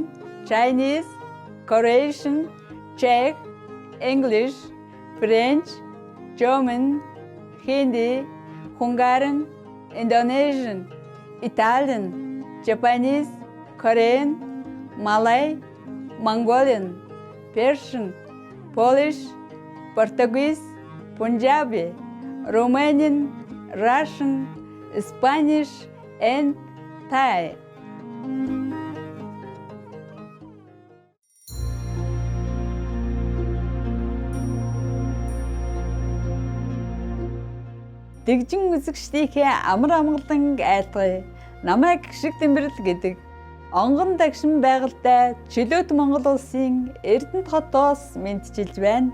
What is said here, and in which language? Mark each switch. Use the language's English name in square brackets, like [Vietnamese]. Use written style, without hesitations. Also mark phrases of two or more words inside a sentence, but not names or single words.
[English] Chinese, Croatian, Czech, English, French, German, Hindi, Hungarian, Indonesian, Italian, Japanese, Korean, Malay, Mongolian, Persian, Polish, Portuguese, Punjabi, Romanian, Russian, Spanish, and Thai. [Mongolian] Дэгжин үзэгчдийнхээ амар амгалан айлтгая. Намайг гişиг тэмбэрэл гэдэг онгон дагшин байгальтай чөлөөт Монгол улсын Эрдэнэт хотоос мэдчилж байна.